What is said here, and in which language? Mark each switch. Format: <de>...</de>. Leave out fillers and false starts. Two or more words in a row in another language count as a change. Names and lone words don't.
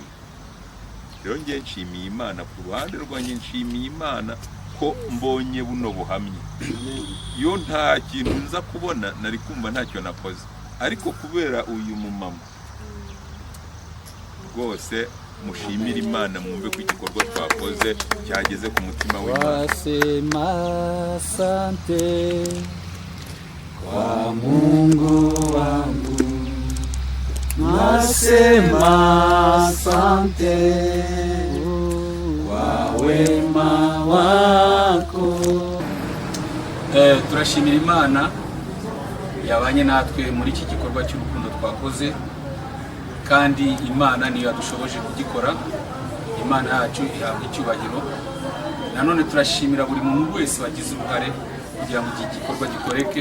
<rw>Rero njye nshimiye Imana, ku ruhande rwanjye nshimiye Imana ko mbonye buno buhamye. Iyo nta kintu nza kubona nari kumva ntacyo nakoze, ariko kubera uyu mumama rwose mushimire Imana, mwumve ko igikorwa twakoze cyageze ku mutima w'Imana.</rw> <sw>Wasema asante kwa Mungu wangu, nasema asante kwa wema wako.</sw> <rw>Turashimira Imana yabanye natwe muri iki gikorwa cy'urukundo twakoze, kandi Imana niyo yadushoboje kugikora. Imana yacu ihabwa icyubahiro. Nanone turashimira buri muntu wese wagize uruhare kugira ngo iki gikorwa gikoreke.</rw>